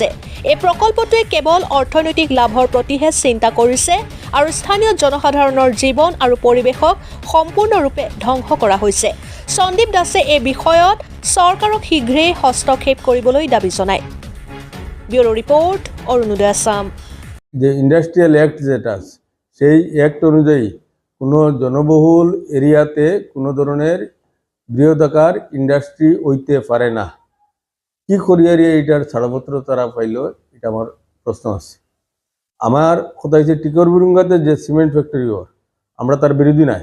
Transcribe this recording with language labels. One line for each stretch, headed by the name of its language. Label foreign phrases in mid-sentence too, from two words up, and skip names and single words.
Assamese: এই প্ৰকল্পটোৱে কেৱল অৰ্থনৈতিক লাভৰ প্ৰতিহে চিন্তা কৰিছে আৰু স্থানীয় জনসাধাৰণৰ জীৱন আৰু পৰিৱেশক সম্পূৰ্ণৰূপে ধ্বংস কৰা হৈছে। সন্দীপ দাসে এই বিষয়ত চৰকাৰক শীঘ্ৰেই হস্তক্ষেপ কৰিবলৈ দাবী জনায়। ব্যুৰো ৰিপৰ্ট, অৰুণোদয় আসাম।
Bangla: যে
English: industrial act
Bangla: যেটা আছে সেই অ্যাক্ট অনুযায়ী কোনো জনবহুল এরিয়াতে কোনো ধরনের বৃহদাকার ইন্ডাস্ট্রি হইতে পারে না। কি করিয়ারি এটার ছাড়পত্র তারা পাইল, এটা আমার প্রশ্ন আছে। আমার কথা হচ্ছে টিকরবুরুঙ্গাতে যে
English: cement factory
Bangla: হয় আমরা তার বিরোধী নাই।